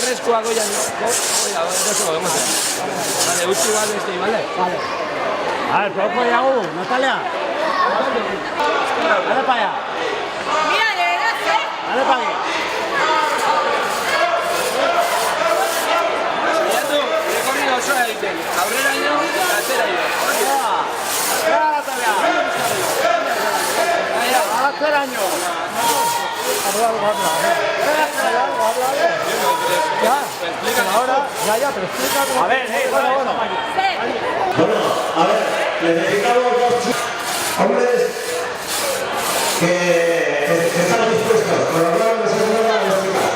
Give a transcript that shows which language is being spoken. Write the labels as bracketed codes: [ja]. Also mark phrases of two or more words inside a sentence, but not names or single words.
[eu] Eskuak oian, [es] oiga, eso lo vamos a hacer. Vale, [eu] utzi bat beste, [es] ¿vale? Vale. A ver, ¿cómo llago? Natalia. Dale para allá. Mira, de verdad, Dale para aquí. [eu] Saiatu, rekorrido osoa egiten. Aurreraino eta atzeraino. [es] Ya, Natalia. Atzeraino. Ya, ahora, ya, pero explica cómo... A ver, bueno. Bueno, a ver, necesitamos dos hombres que están dispuestos a hablar de seguridad de los chicas.